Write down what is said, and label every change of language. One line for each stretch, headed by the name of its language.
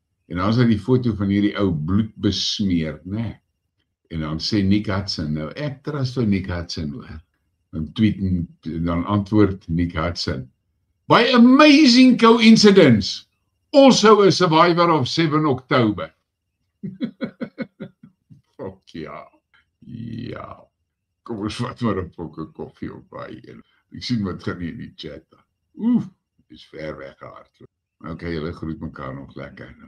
Afrikaans: En dan is daar die foto van hierdie ou bloed besmeer, né? En dan sê Nick Hudson, nou ek trust vir Nick Hudson hoor. Dan antwoord Nick Hudson.
English: By amazing coincidence, also a survivor of 7 October.
Afrikaans: Fuck ja. Ja. Kom ons vat maar 'n pokke koffie op by een. Ek sien wat gaan hier in die chat. Is ver weg gehardloop. Okay, julle groet mekaar nog lekker.